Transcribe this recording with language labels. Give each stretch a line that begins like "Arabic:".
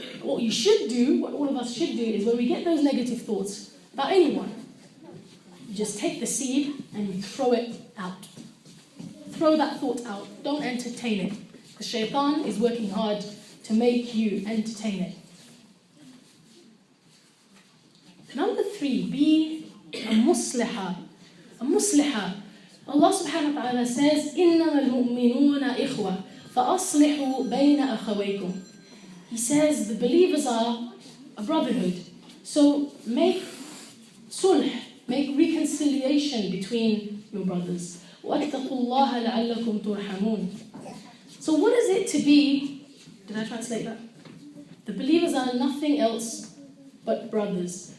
English: What you should do, what all of us should do, is when we get those negative thoughts about anyone, you just take the seed and you throw it out. Throw that thought out. Don't entertain it. Because shaitan is working hard to make you entertain it. Number 3, be a musliha. A musliha. Allah subhanahu wa ta'ala says,
Arabic: إِنَّمَا الْمُؤْمِنُونَ إِخْوَةً فَأَصْلِحُوا بَيْنَ أَخَوَيْكُمْ.
English: He says the believers are a brotherhood. So make sulh, make reconciliation between your brothers.
Arabic: وَاتَّقُوا اللَّهَ لَعَلَّكُمْ تُرْحَمُونَ.
English: So what is it to be, did I translate that? The believers are nothing else but brothers.